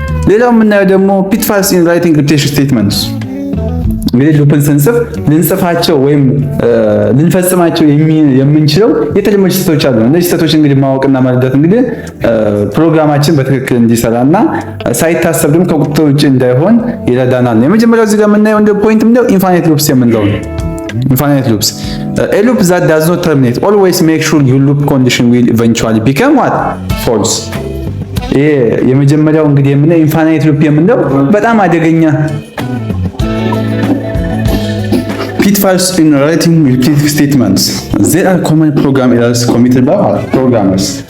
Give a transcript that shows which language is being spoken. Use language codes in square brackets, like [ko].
[am] ሌላው የምናየው ደግሞ [en] ፒትፋልስ ኢን ራይቲንግ ሪፒቴሽን ስቴትመንትስ። [am] እንግዲህ ሉፕን ስንጽፍ ልንጽፋቸው ወይም ልንፈጽማቸው የምንችለው የተለያዩ ስህተቶች አሉ። እነዚህ ስህተቶች እንግዲህ ማወቅና መረዳት እንግዲህ ፕሮግራማችን በትክክል እንዲሰራና ሳይታሰብ ደግሞ ከቁጥጥር ውጭ እንዳይሆን ይረዳናል። የመጀመሪያው እዚህ ጋር የምናየው እንደ ፖይንት ምንድነው? ኢንፋይናይት ሉፕስ የምንለው ነው። Infinite loops. [en] A loop that does not terminate. Always make sure your loop condition will eventually become what? False. [am] ይሄ የመጀመሪያው እንግዲህ የምንለው ኢንፋይናይት ሉፕ የምንለው በጣም አደገኛ [en] pitfalls in writing repetitive statements. There are common program errors committed by programmers.